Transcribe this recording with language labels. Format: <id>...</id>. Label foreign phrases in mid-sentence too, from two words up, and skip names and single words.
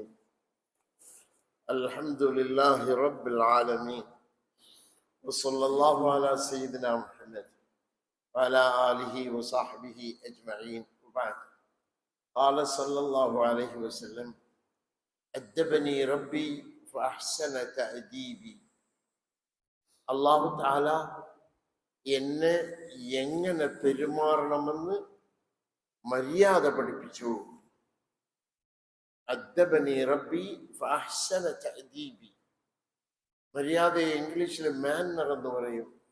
<ar>الحمد لله رب العالمين، وصلى الله على سيدنا محمد وعلى آله وصحبه أجمعين. وبعد، قال صلى الله عليه وسلم: أدبني ربي فأحسن تأديبي. الله تعالى</ar> <ml>എന്നെ എങ്ങനെ പെരുമാറണമെന്ന് മര്യാദ പഠിപ്പിച്ചു.</ml> <ar>أدبني ربي فأحسن تأديبي.</ar> <ml>മര്യാദയെ ഇംഗ്ലീഷിൽ മാനർ എന്ന് പറയും.</ml>